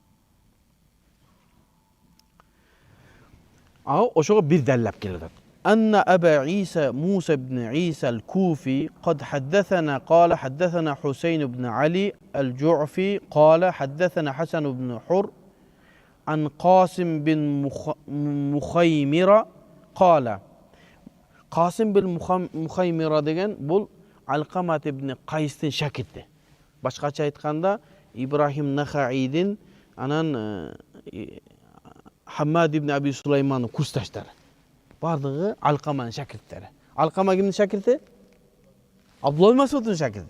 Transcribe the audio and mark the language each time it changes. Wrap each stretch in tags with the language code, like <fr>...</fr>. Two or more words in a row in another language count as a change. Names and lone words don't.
<ky>Ошого бир далилап келет.</ky> <ar>أن أبا عيسى موسى بن عيسى الكوفي قد حدثنا قال حدثنا حسين بن علي الجعفي قال حدثنا حسن بن حر عن قاسم بن مخيمرة قال قاسم بن مخيمرة</ar> <ky>деген бул Алкамат ибн Кайстин шакирти. Башкача айтканда Ибрахим Нахаидин анан Хаммад ибн Аби Сулаймандын курсташтары. Бардыгы Алкаманын шакирттери. Алкама кимдин шакирти? Абдулла Масуддун шакирти.</ky>